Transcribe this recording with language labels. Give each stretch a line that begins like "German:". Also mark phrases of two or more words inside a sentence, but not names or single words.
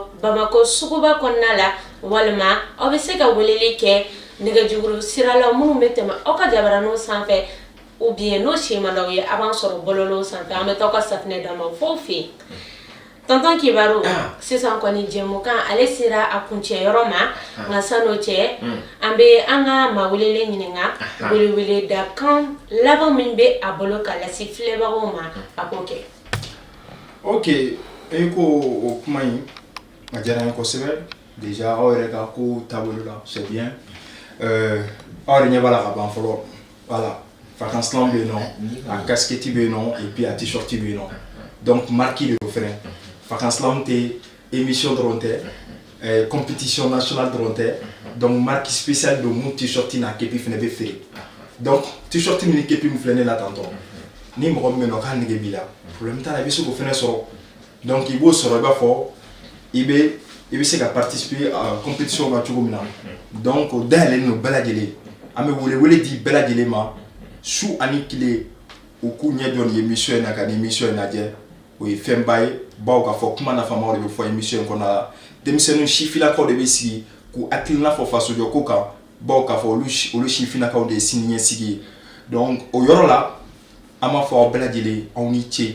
Bambara: Bamako suguba kɔnɔna la walima aw bɛ se ka weleli kɛ nɛgɛjuru sira la minnu bɛ tɛmɛ aw ka jabaraninw sanfɛ
French: ou bien
Bambara: n'o si man d'aw ye a b'an sɔrɔ bɔlɔlɔw sanfɛ an bɛ taa aw ka safinɛ d'a ma fo fɛ yen tonton Kibaro sisan kɔni jɛmukan ale sera a kuncɛyɔrɔ ma nka san'o cɛ an bɛ an ka maa welelen ɲininka weleweleda kan laban min bɛ a bolo ka lase filɛbagaw ma a k'o kɛ. Ok e ko o kuma in a diyara n ye kosɛbɛ déjà aw yɛrɛ ka ko taabolo la
French: c'est bien
Bambara: aw yɛrɛ ɲɛ b'a la ka ban fɔlɔ voilà vacances-lan bɛ yen nɔ a casquette bɛ yen nɔ
French: et puis
Bambara: a t-shirt bɛ yen nɔ
French: donc marque
Bambara: de o fɛnɛ vacances-lan tɛ émission dɔrɔn tɛ
French: compétition nationale
Bambara: dɔrɔn tɛ
French: donc marque spéciale
Bambara: don mun t-shirt n'a kepi fɛnɛ bɛ feere
French: donc t-shirt
Bambara: min ni kepi min filɛ ne la tantɔ ni mɔgɔ min bɛ yen nɔ k'a nege b'i la problème t'a la i bɛ se k'o fɛnɛ sɔrɔ donc i b'o sɔrɔ i b'a fɔ i bɛ se ka
French: participer à compétition
Bambara: na cogo min na donc o dayɛlɛlen don bɛɛ lajɛlen an bɛ welewele di bɛɛ lajɛlen ma su ani tile u k'u ɲɛ jɔ nin émission in na ka nin émission in lajɛ o ye fɛnba ye bawo k'a fɔ kuma nafamaw de bɛ fɔ émission in kɔnɔna la denmisɛnninw sifinakaw de bɛ sigi k'u hakilina fɔ fasojɔ ko kan bawo k'a fɔ olu sifinakaw de ye siniɲɛsigi ye donc o yɔrɔ la an b'a fɔ aw bɛɛ lajɛlen aw ni ce